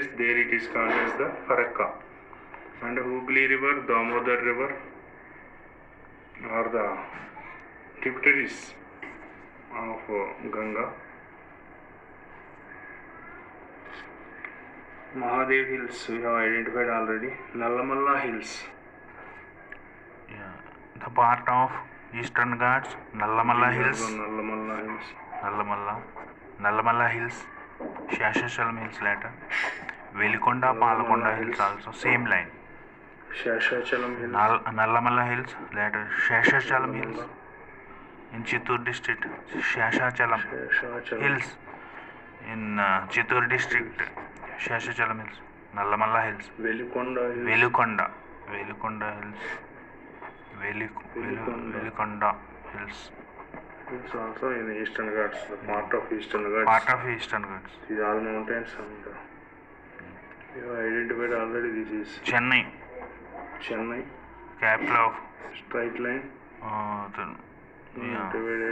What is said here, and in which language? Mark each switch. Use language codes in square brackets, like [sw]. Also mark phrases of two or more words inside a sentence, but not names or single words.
[en] There it is called as the Farakka. And Hooghly River, Damodar River are the tributaries of Ganga. Mahadev Hills we have identified already. Nallamalla Hills. Yeah. The part of Eastern Ghats, Nallamalla Hills, Nallamalla Hills. Nallamalla Hills, Shashachalam Hills later, Velikonda, Palakonda Hills also same line. Shashachalam Hills. Nallamalla Hills later, Shashachalam Hills in Chittoor district, Shashachalam Hills in Chittoor district, Shashachalam Hills, Nallamalla Hills, Velikonda Hills. Velikonda Hills, Velikonda Hills, It's also in the Eastern Ghats, the part of Eastern Ghats. part of Eastern Ghats. These are all mountains and we have identified already. This is Chennai, Chennai, capital of straight line, divided